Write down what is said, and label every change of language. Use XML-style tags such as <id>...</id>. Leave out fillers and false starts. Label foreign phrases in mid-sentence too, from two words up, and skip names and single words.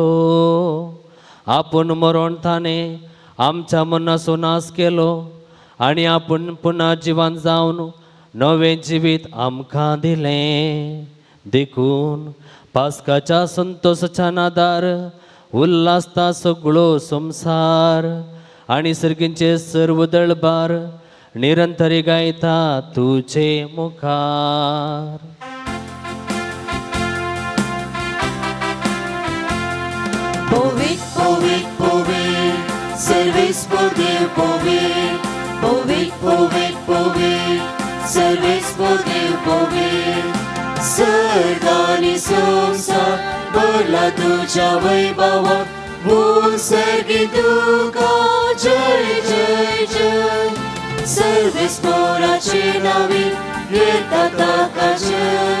<kok>आपूण मरण ताणे आमच्या मनाचो नाश केलो आनी आपूण पुन्हा जिवंत जावन नवें जिवीत आमकां दिलें. देखून पास्काच्या संतोशाच्या नादार उल्हासता सगळो संसार आनी सर्गींचे सर्व दळबार निरंतरी गायता तुझे मुखार. Povit, povit, povit, सर्वेस्पर देव povit. Povit, povit, povit, सर्वेस्पर देव povit. सर्ग आणि संसार भरला तुझ्या वैभवात. बोल सर्गी तुका जय जय जय. सर्वेस्पराचे नावे येता ताका जय.</kok>